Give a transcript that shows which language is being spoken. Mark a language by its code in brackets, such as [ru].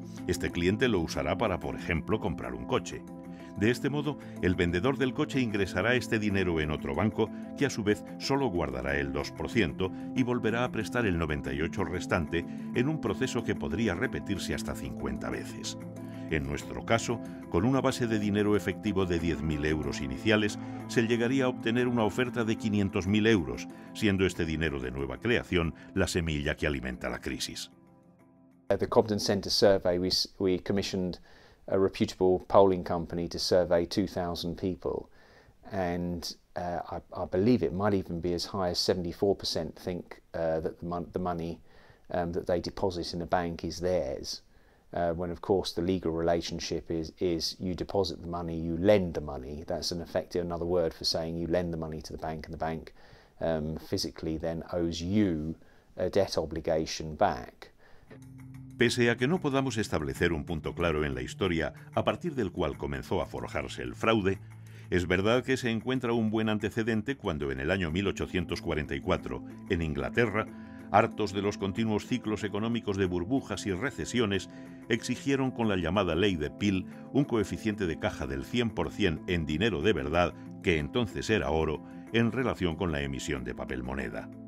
[es] Este cliente lo usará para, por ejemplo, comprar un coche. De este modo, el vendedor del coche ingresará este dinero en otro banco, que a su vez solo guardará el 2% y volverá a prestar el 98% restante en un proceso que podría repetirse hasta 50 veces. En nuestro caso, con una base de dinero efectivo de 10.000 euros iniciales, se llegaría a obtener una oferta de 500.000 euros, siendo este dinero de nueva creación la semilla que alimenta la crisis. [en] The Cobden Centre survey, we commissioned a reputable polling company to survey 2,000 people, and I believe it might even be as high as 74% think that the money that they deposit in a bank is theirs, when of course the legal relationship is you deposit the money, you lend the money. That's in effect another word for saying you lend the money to the bank, and the bank physically then owes you a debt obligation back. [es] Pese a que no podamos establecer un punto claro en la historia a partir del cual comenzó a forjarse el fraude, es verdad que se encuentra un buen antecedente cuando en el año 1844, en Inglaterra, hartos de los continuos ciclos económicos de burbujas y recesiones, exigieron con la llamada ley de Peel un coeficiente de caja del 100% en dinero de verdad, que entonces era oro, en relación con la emisión de papel moneda.